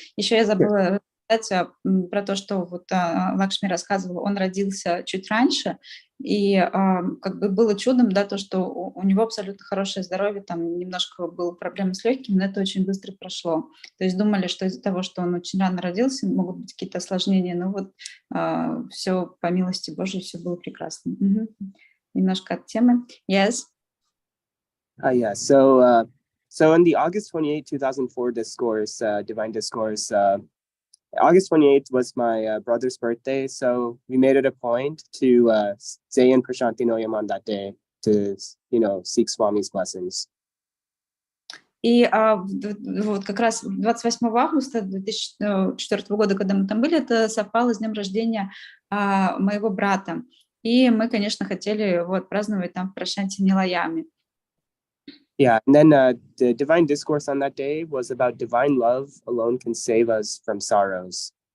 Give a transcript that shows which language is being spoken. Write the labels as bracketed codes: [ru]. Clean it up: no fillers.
[ru] Еще я забыла сказать про то, что вот Лакшми рассказывала, он родился чуть раньше, и как бы было чудом, да, то, что у него абсолютно хорошее здоровье, там немножко было проблемы с легкими, но это очень быстро прошло. То есть думали, что из-за того, что он очень рано родился, могут быть какие-то осложнения, но вот все по милости Божией, все было прекрасно. Немножко от темы. [en] Yes. Yeah. So in the August 28, 2004 discourse, Divine Discourse, August 28th was my brother's birthday, so we made it a point to stay in Prashanti Noyam on that day to, seek Swami's blessings. [ru] И вот как раз 28 августа 2004 года, когда мы там были, это совпало с днем рождения моего брата. И мы, конечно, хотели праздновать там в Прашанти Нилаяме. [en] Yeah, and then the Divine Discourse on that day was about divine love alone can save us from sorrows.